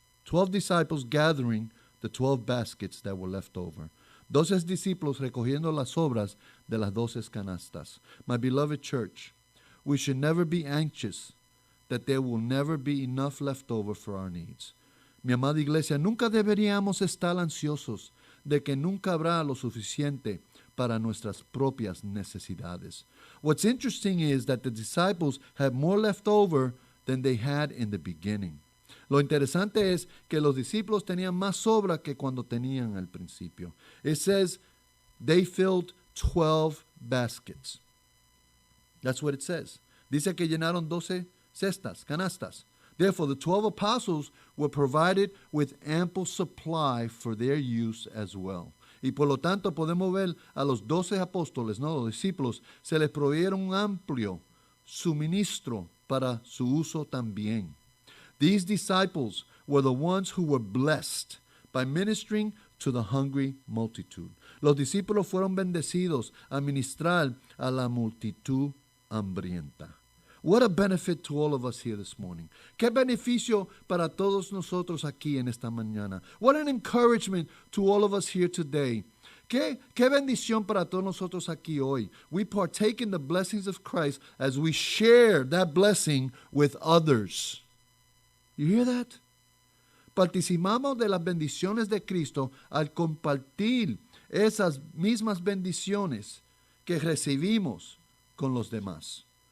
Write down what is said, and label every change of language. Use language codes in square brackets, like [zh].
[en] 12 disciples gathering the 12 baskets that were left over. [es] 12 discípulos recogiendo las sobras de las 12 canastas. [en] My beloved church, we should never be anxious that there will never be enough left over for our needs. [es] Mi amada iglesia, nunca deberíamos estar ansiosos de que nunca habrá lo suficiente para nuestras propias necesidades. [en] What's interesting is that the disciples had more left over than they had in the beginning. [es] Lo interesante es que los discípulos tenían más sobra que cuando tenían al principio. [en] It says they filled 12 baskets. That's what it says. [es] Dice que llenaron 12 cestas, canastas. [en] Therefore, the 12 apostles were provided with ample supply for their use as well. [es] Y por lo tanto podemos ver a los 12 apóstoles, ¿no? Los discípulos, se les proveyeron un amplio suministro para su uso también. [en] These disciples were the ones who were blessed by ministering to the hungry multitude. [es] Los discípulos fueron bendecidos a ministrar a la multitud hambrienta. [en] What a benefit to all of us here this morning. [es] Qué beneficio para todos nosotros aquí en esta mañana. [en] What an encouragement to all of us here today. [es] Qué bendición para todos nosotros aquí hoy. [en] We partake in the blessings of Christ as we share that blessing with others. You hear that? [es] Participamos de las bendiciones de Cristo al compartir esas mismas bendiciones que recibimos con los demás.